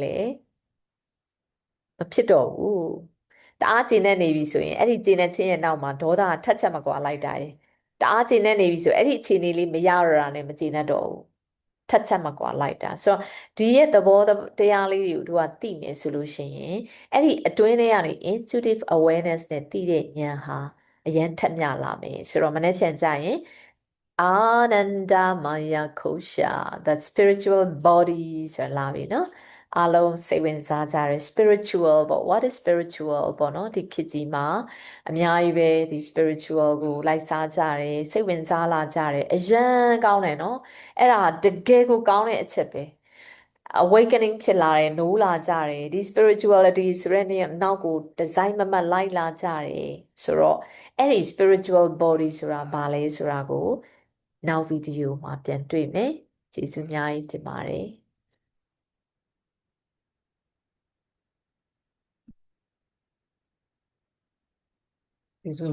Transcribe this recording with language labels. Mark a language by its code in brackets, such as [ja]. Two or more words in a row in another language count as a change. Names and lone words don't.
[my] လည်းမဖြစ်တော့ဘူးတအားကျေနပ်နေပြီဆိုရင်အဲ့ဒီကျေနပ်ခြင်းရဲ့နောက်မှာဒေါသထက်ချက်မကွာလိုက်တာရဲ့တအားကျေနပ်နေပြီဆိုအဲ့ဒီအခြေအနေလေးမရတော့တာနဲ့မကျေနပ်တော့ဘူးထက်ချက်မကွာ လိုက်တာဆိုတော့ဒီရဲ့သဘောတရားလေးတွေကိုတို့ကသိမယ်ဆိုလို့ရှိရင်အဲ့ဒီအတွင်းထဲကနေ [en] intuitive awareness [my] နဲ့သိတဲ့ဉာဏ်ဟာအရင်ထက်မြလာမယ်ဆို တော့မနေ့ပြန်ကြရင် Ananda Maya Kosha [en] that spiritual body [my] ဆိုတာလာပြီနော်အားလုံးစိတ်ဝင်စားကြတယ် spiritual ပေါ့ [en] what is spiritual [my] ပေါ့ နော်ဒီခေတ်ကြီးမှာအများကြီးပဲဒီ spiritual ကိုလိုက်စားကြတယ်စိတ်ဝင်စားလာကြတယ်အရန်ကောင်းတယ်နော်အဲ့ဒါတကယ်ကိုကောင်းတဲ့အချက်ပဲ awakening ဖြစ်လာတယ်နိုးလာကြတယ်ဒီ spirituality ဆိုတဲ့နေရာနောက်ကို design မမတ်လိုက်လာကြတယ်ဆိုတော့အဲ့ဒီ spiritual body ဆိုတာဘာလဲဆိုတာကိုနောက်ဗီဒီယိုမှာပြန်တွေ့မယ်ကျေးဇူးအများကြီးတင်ပါတယ် ဒီဆို